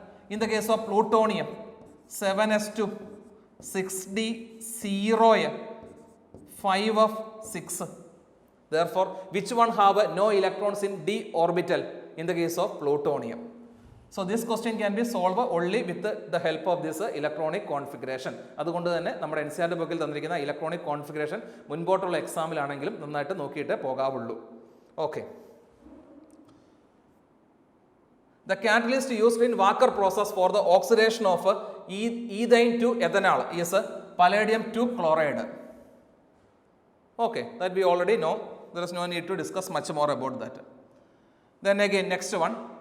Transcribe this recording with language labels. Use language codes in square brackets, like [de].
[en] In the case of plutonium, 7s2, 6d0, 5f6. Therefore, which one have no electrons in d orbital? In the case of plutonium. So, this question can be solved only with the help of this electronic configuration. [ml] അതുകൊണ്ട് തന്നെ നമ്മുടെ NCERT ബുക്കിൽ തന്നിരിക്കുന്ന electronic configuration മുൻപോട്ടുള്ള എക്സാമിലാണെങ്കിലും നന്നായിട്ട് നോക്കിയിട്ട് പോകാവുള്ളൂ. [en] Okay. The catalyst used in Walker process for the oxidation of ethane to ethanol is palladium 2 chloride. Okay, that we already know. There is no need to discuss much more about that. Then again, next one.